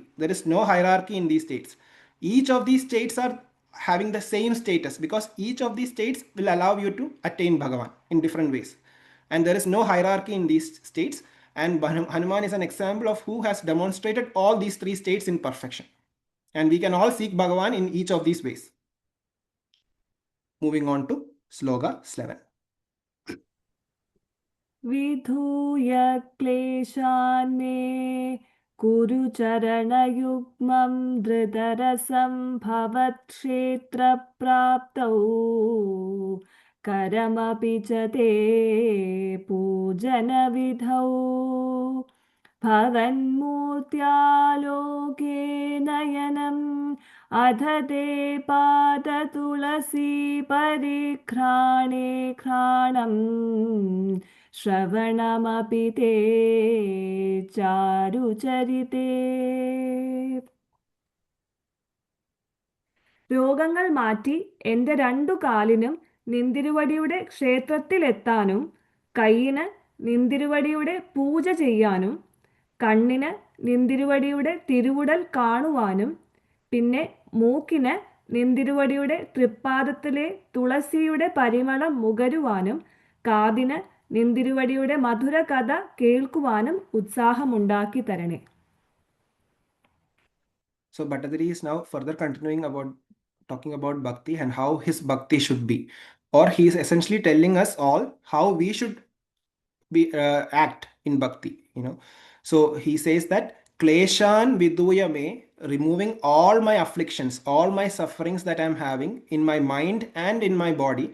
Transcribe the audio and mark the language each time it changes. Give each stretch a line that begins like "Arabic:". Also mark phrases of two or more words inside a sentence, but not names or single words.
English: There is no hierarchy in these states. Each of these states are having the same status because each of these states will allow you to attain Bhagavan in different ways. And there is no hierarchy in these states. And Hanuman is an example of who has demonstrated all these three states in perfection. And we can all seek Bhagavan in each of these ways. Moving on to Sloka 11.
Sanskrit: विधूय क्लेशान् मे कुरु चरणयुग्मं धृतरसं भवत्क्षेत्रप्राप्तौ करमपि च ते पूजनविधौ भवन्मूर्त्यालोके नयनम् अथ ते पादतुलसी परिघ्राणे घ्राणम् श्रवणमपि ते चारुचरिते.
Malayalam: രോഗങ്ങൾ മാറ്റി എൻ്റെ രണ്ടു കാലിനും നിന്തിരുവടിയുടെ ക്ഷേത്രത്തിലെത്താനും, കൈയിന് നിന്തിരുവടിയുടെ പൂജ ചെയ്യാനും, കണ്ണിന് നിന്തിരുവടിയുടെ തിരുവുടൽ കാണുവാനും, പിന്നെ മൂക്കിന് നിന്തിരുവടിയുടെ തൃപ്പാദത്തിലെ തുളസിയുടെ പരിമളം മുകരുവാനും, കാതിന് നിന്തിരുവടിയുടെ മധുര കഥ കേൾക്കുവാനും ഉത്സാഹമുണ്ടാക്കി തരണേ.
English: So Bhattathiri is now further continuing about talking about bhakti and how his bhakti should be, or he is essentially telling us all how we should be act in bhakti. So he says that
Sanskrit: क्लेशान् विधूय मे,
English: removing all my afflictions, all my sufferings that I'm having in my mind and in my body.